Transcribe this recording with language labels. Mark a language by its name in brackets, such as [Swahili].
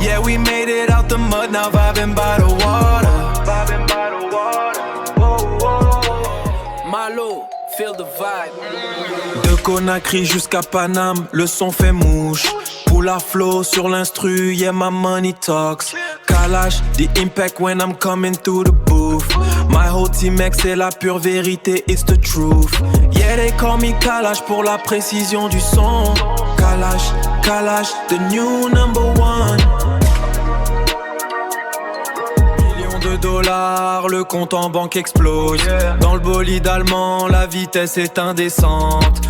[English] Yeah, we made it out the mud, now vibing by the water. Vibing by the water, oh, oh, oh. Malo, feel the vibe. [French] De Conakry jusqu'à Paname, le son fait mouche. [English] Pull our flow [French] sur l'instru, [English] yeah, my money talks. Kalash, the impact when I'm coming through the booth. My whole team ex, [French] c'est la pure vérité, [English] it's the truth. Yeah, they call me [French] Kalash pour la précision du son. [English] Kalash, Kalash, the new number one. [French] $, le compte en banque explose. Dans le bolide allemand, la vitesse est indécente.